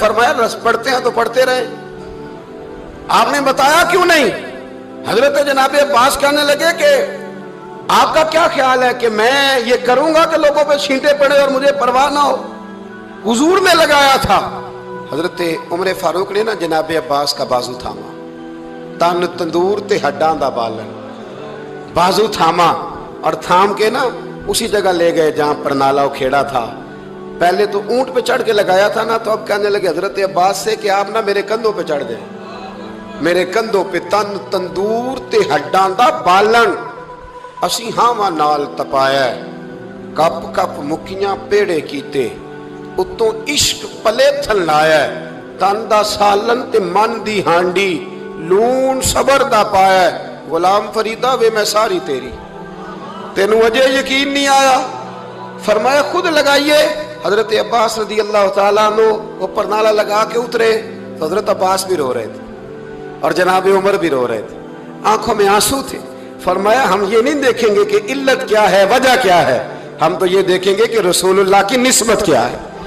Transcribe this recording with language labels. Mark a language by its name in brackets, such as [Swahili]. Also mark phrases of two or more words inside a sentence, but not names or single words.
[Urdu] فرمایا پڑھتے ہیں تو پڑھتے رہے, آپ نے بتایا کیوں نہیں؟ حضرت جناب عباس کہنے لگے کہ آپ کا کیا خیال ہے کہ میں یہ کروں گا کہ لوگوں پہ چھینٹے پڑے اور مجھے پرواہ نہ ہو؟ حضور نے لگایا تھا. حضرت عمر فاروق نے نا جناب عباس کا بازو تھاما, [Punjabi] تن تندور تے ہڈاں دا بالن, [Urdu] بازو تھاما, اور تھام کے نا اسی جگہ لے گئے جہاں پرنالہ کھیڑا تھا. پہلے تو اونٹ پہ چڑھ کے لگایا تھا نا, تو اب کہنے لگے حضرت عباس سے کہ آپ نا میرے کندھوں پہ [Punjabi] چڑھ دیں, میرے کندھوں پہ تن تندور تے ہڈاں دا بالن, اسی ہاواں نال تپایا, کپ کپ مکیاں پیڑے کیتے, اتوں عشق پلے تھن لایا, تن دا سالن تے من دی ہانڈی, لون صبر دا پایا. غلام فریدہ وے میں ساری تیری, تینوں اجے یقین نہیں آیا؟ [Urdu] فرمایا خود لگائیے. حضرت عباس [Arabic] رضی اللہ تعالیٰ عنہ [Urdu] وہ پرنالہ لگا کے اترے, تو حضرت عباس بھی رو رہے تھے اور جناب عمر بھی رو رہے تھے، آنکھوں میں آنسو تھے۔ فرمایا ہم یہ نہیں دیکھیں گے کہ علت کیا ہے، وجہ کیا ہے، ہم تو یہ دیکھیں گے کہ رسول اللہ کی نسبت کیا ہے۔